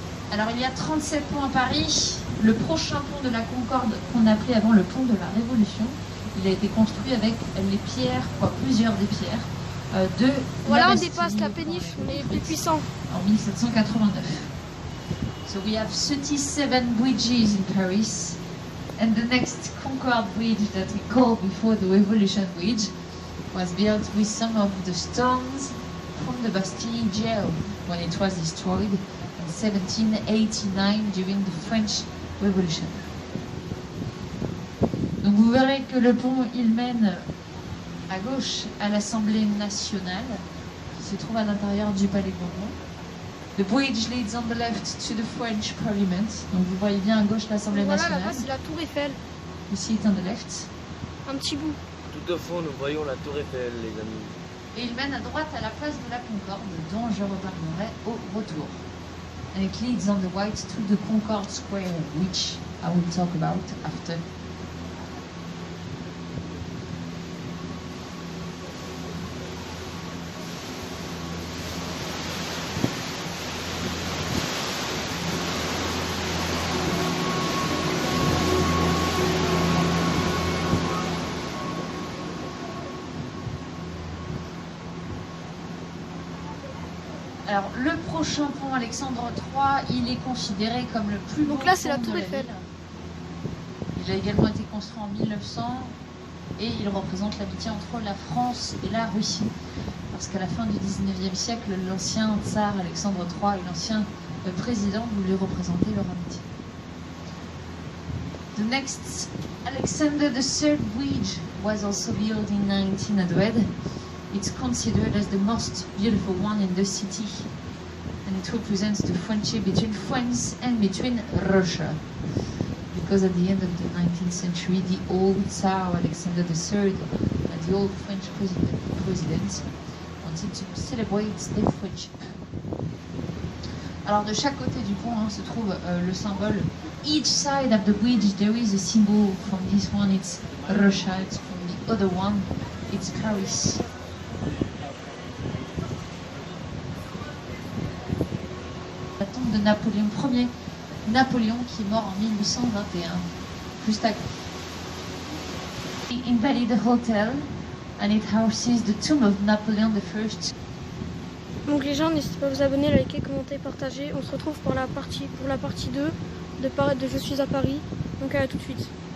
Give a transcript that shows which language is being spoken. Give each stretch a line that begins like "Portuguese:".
French: Alors il y a 37 ponts à Paris. Le prochain pont de la Concorde, qu'on appelait avant le pont de la Révolution, il a été construit avec les pierres, plusieurs des pierres de voilà, la on dépasse la péniche, on est plus puissant. En 1789.
English: So we have 37 bridges in Paris, and the next Concorde Bridge that we called before the Revolution Bridge was built with some of the stones from the Bastille jail when it was destroyed in 1789 during the French Revolution.
French: Donc vous verrez que le pont, il mène à gauche à l'Assemblée nationale, qui se trouve à l'intérieur du Palais Bourbon.
English: The bridge leads on the left to the French Parliament.
French: Donc vous voyez bien à gauche l'Assemblée nationale. Voilà, là-bas c'est la Tour Eiffel. Ici est
English: on the left.
French: Un petit bout. Tout au fond, nous voyons la Tour Eiffel, les amis. Et il mène à droite à la place de la Concorde, dont je reparlerai au retour.
English: And it leads on the right to the Concorde Square, which I will talk about after.
French: Alors, le prochain pont Alexandre III, il est considéré comme le plus beau. Donc là, c'est la pont Tour de Eiffel. ville. Il a également été construit en 1900 et il représente l'amitié entre la France et la Russie. Parce qu'à la fin du 19e siècle, l'ancien tsar Alexandre III et l'ancien président voulaient représenter leur amitié.
English: The next Alexander III Bridge was also built in 1900. It's considered as the most beautiful one in the city, and it represents the friendship between France and between Russia. Because at the end of the 19th century, the old Tsar Alexander III and the old French president wanted to celebrate their friendship.
French: Alors de chaque côté du pont se trouve le symbole.
English: Each side of the bridge there is a symbol. From this one it's Russia, it's from the other one it's Paris.
French: La tombe de Napoléon Ier, Napoléon qui est mort en 1821, juste à côté.
English: The Invalid Hotel, and it houses the tomb of Napoleon I.
French: Donc les gens, n'hésitez pas à vous abonner, liker, commenter, partager. On se retrouve pour la partie 2 de Je suis à Paris. Donc à tout de suite.